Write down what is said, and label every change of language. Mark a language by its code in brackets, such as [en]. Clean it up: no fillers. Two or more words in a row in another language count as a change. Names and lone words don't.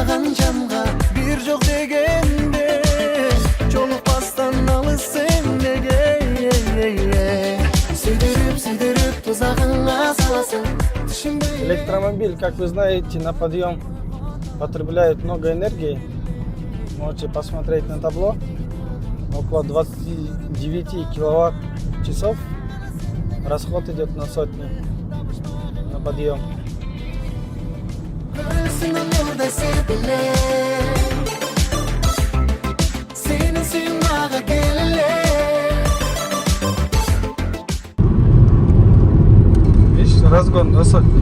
[ky] жанга бир жок дегенде жолукпастан алыс сендеге сүйдүрүп тузагыңа саласың түшүнбөй. [ru] Электромобиль, как вы знаете, на подъем потребляет много энергии. Можете посмотреть на табло. Около 29 киловатт часов расход идет на сотню на подъем. Видишь, разгон на сотню.